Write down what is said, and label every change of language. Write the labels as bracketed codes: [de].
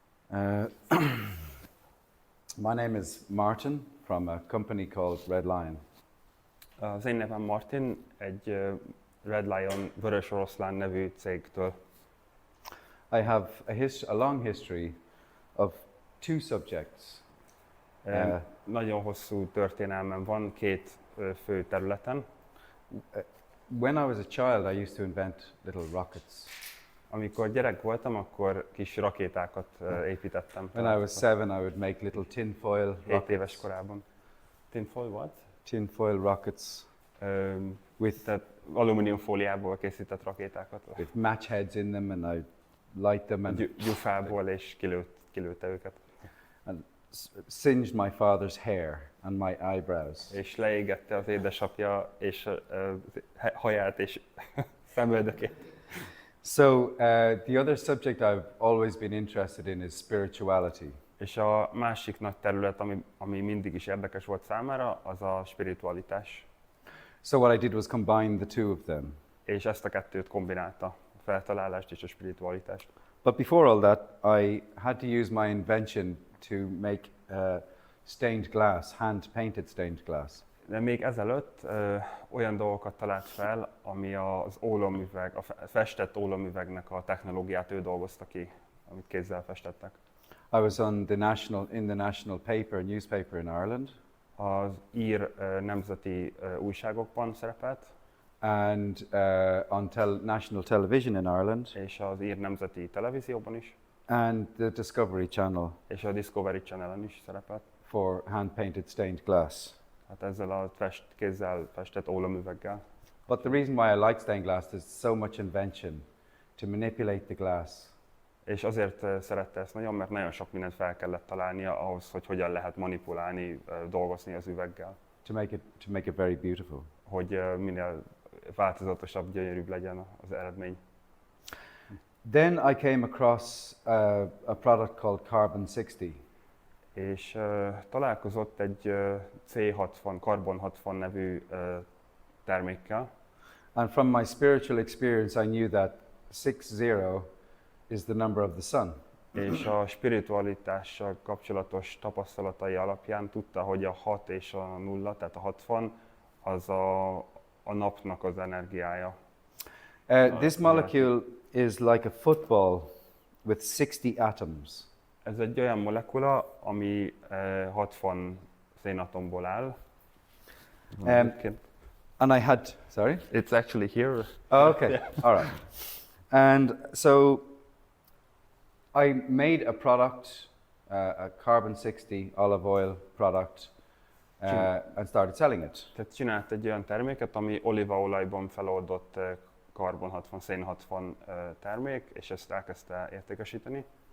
[en] Uh, my name is Martin from a company called Red Lion. [hu] Az én nevem Martin, egy Red Lion, Vörös Oroszlán nevű cégtől. [en] I have a long history of two subjects. [hu] Nagyon hosszú történelmem van két fő területen. [en] When I was a child, I used to invent little rockets. [hu] Amikor gyerek voltam, akkor kis rakétákat építettem. [en] When I was 7, I would make little tinfoil [hu] 7 éves [en] rockets. [hu] korában. [en] Tinfoil what? Tinfoil rockets [hu] Tehát alumíniumfóliából készített rakétákat. [en] with match heads in them, and I light them and [hu] Gyufából, és kilőtte őket. [en] singed my father's hair and my eyebrows. [hu] És leégette az édesapja és haját és szemöldökét. [en] So the other subject I've always been interested in is spirituality. [hu] És a másik nagy terület, ami mindig is érdekes volt számára, az a spiritualitás. [en] So what I did was combine the two of them. [hu] És ezt a kettőt kombinálta, a feltalálást és a spiritualitást. [en] But before all that, I had to use my invention to make stained glass, hand-painted stained glass. [hu] De még ezelőtt olyan dolgokat talált fel, ami az ólomüveg, a festett ólomüvegnek a technológiát ő dolgozta ki, amit kézzel festettek. [en] I was in the national newspaper in Ireland, [hu] Az ír nemzeti újságokban szerepelt, [en] and on national television in Ireland, [hu] és az ír nemzeti televízióban is, [en] and the Discovery Channel [hu] és a Discovery Channel-en is szerepelt. [en] for hand-painted stained glass. [hu] Hát ezzel a kézzel festett ólomüveggel. [en] But the reason why I like stained glass, there's so much invention to manipulate the glass. [hu] És azért szerette ezt nagyon, mert nagyon sok mindent fel kellett találnia ahhoz, hogy hogyan lehet manipulálni, dolgozni az üveggel. [en] To make it very beautiful. [hu] Hogy minél változatosabb, gyönyörűbb legyen az eredmény. [en] Then I came across a product called Carbon 60. [hu] És találkozott egy C60, Carbon 60 nevű termékkel. [en] And from my spiritual experience, I knew that 60 is the number of the sun. [hu] És a spiritualitással kapcsolatos tapasztalatai alapján tudta, hogy a 6 és a 0, tehát a 60, az a napnak az energiája. [en] This molecule is like a football with 60 atoms. [hu] Ez egy olyan molekula, ami 60 szénatomból áll. [en] And I had, sorry? It's actually here. Oh, okay, all right. And so I made a product, a Carbon 60 olive oil product, and started selling it. [hu] Tehát csinált egy olyan terméket, ami olívaolajban feloldott karbon 60, szén 60 termék, és ezt elkezdte értékesíteni.